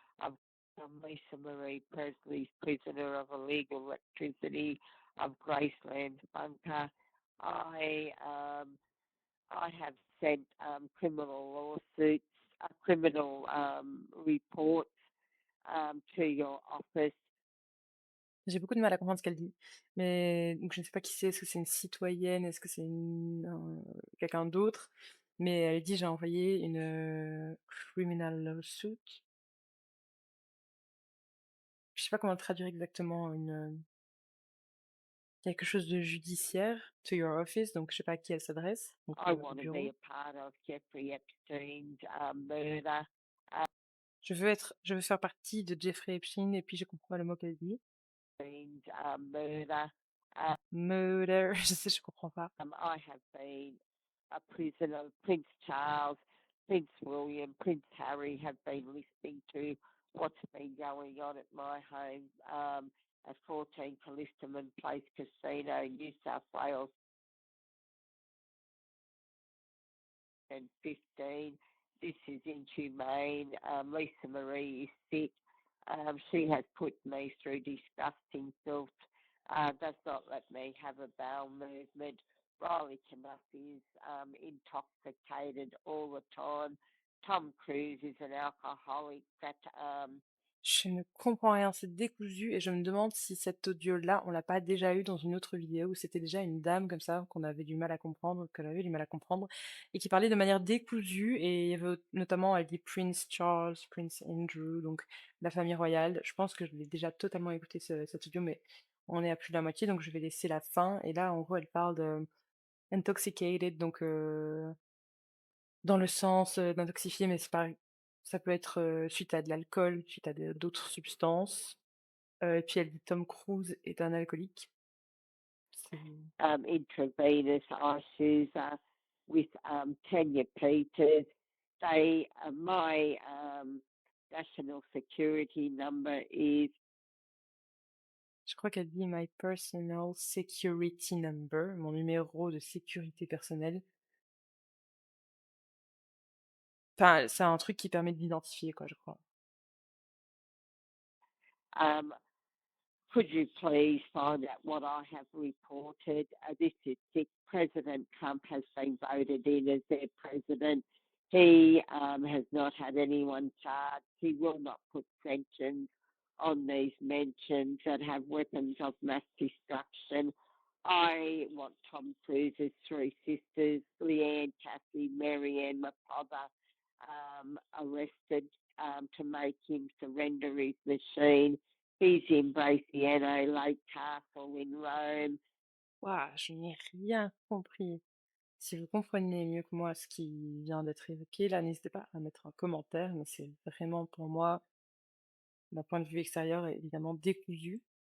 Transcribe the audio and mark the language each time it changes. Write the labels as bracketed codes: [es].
[en] I'm Lisa Marie Presley, prisoner of illegal electricity of Graceland Bunker. I um, I have sent criminal lawsuits, criminal reports to your office. [fr] J'ai beaucoup de mal à comprendre ce qu'elle dit. Mais donc je ne sais pas qui c'est, est-ce que c'est une citoyenne, est-ce que c'est quelqu'un d'autre. Mais elle dit j'ai envoyé une [en] criminal lawsuit. [fr] Je sais pas comment le traduire exactement, quelque chose de judiciaire, [en] to your office, [fr] donc je sais pas à qui elle s'adresse, donc [en] I [fr] au [en] want to be [fr] bureau. [en] a part of Jeffrey Epstein's murder. [fr] Je veux faire partie de Jeffrey Epstein, et puis je comprends pas le mot qu'elle dit. [en] Murder. [fr] Murder, je comprends pas. [en] I have been a prisoner. Prince Charles, Prince William, Prince Harry have been listening to what's been going on at my home at 14 Callistaman Place Casino, New South Wales, and 15. This is inhumane. Lisa Marie is sick. She has put me through disgusting filth, does not let me have a bowel movement. Riley Knuff is intoxicated all the time. Tom Cruise is an alcoholic that [fr] Je ne comprends rien, c'est décousu, et je me demande si cet audio-là, on l'a pas déjà eu dans une autre vidéo où c'était déjà une dame comme ça, qu'on avait du mal à comprendre, qu'elle avait du mal à comprendre, et qui parlait de manière décousue, et il y avait notamment, elle dit Prince Charles, Prince Andrew, donc la famille royale. Je pense que je l'ai déjà totalement écouté cet audio, mais on est à plus de la moitié, donc je vais laisser la fin, et là, en gros, elle parle de intoxicated, donc dans le sens, d'intoxifier, mais c'est pas ça peut être, suite à de l'alcool, suite à d'autres substances. Et puis elle dit Tom Cruise est un alcoolique. C'est [en] intravenous issues with Tanya Peters. My national security number is [fr] je crois qu'elle dit [en] My personal security number, [fr] mon numéro de sécurité personnelle. Enfin, c'est un truc qui permet de l'identifier, quoi, je crois. [en] um, could you please find out what I have reported? This is sick. President Trump has been voted in as their president. He has not had anyone charged. He will not put sanctions on these mentions that have weapons of mass destruction. I want Tom Cruise's three sisters, Leanne, Kathy, Marianne, my father, arrested to make him surrender his machine. He's in Braciano Lake Castle in Rome. [fr] Waouh, je n'ai rien compris. Si vous comprenez mieux que moi ce qui vient d'être évoqué, là, n'hésitez pas à mettre un commentaire, mais c'est vraiment pour moi, d'un point de vue extérieur, évidemment décousu.